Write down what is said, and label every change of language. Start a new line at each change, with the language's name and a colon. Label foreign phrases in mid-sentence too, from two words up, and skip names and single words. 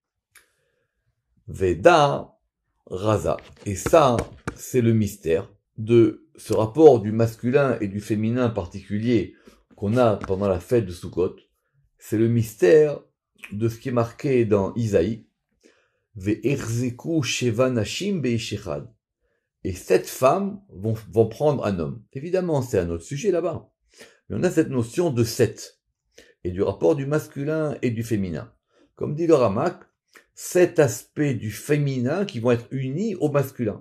Aramaic: ודא רזא.
French: Et ça, c'est le mystère de ce rapport du masculin et du féminin particulier qu'on a pendant la fête de Sukkot. C'est le mystère de ce qui est marqué dans Isaïe.
Hebrew: והחזיקו שבע נשים באיש אחד.
French: Et 7 femmes vont prendre un homme. Évidemment, c'est un autre sujet là-bas. Mais on a cette notion de 7. Et du rapport du masculin et du féminin. Comme dit le Ramak, 7 aspects du féminin qui vont être unis au masculin.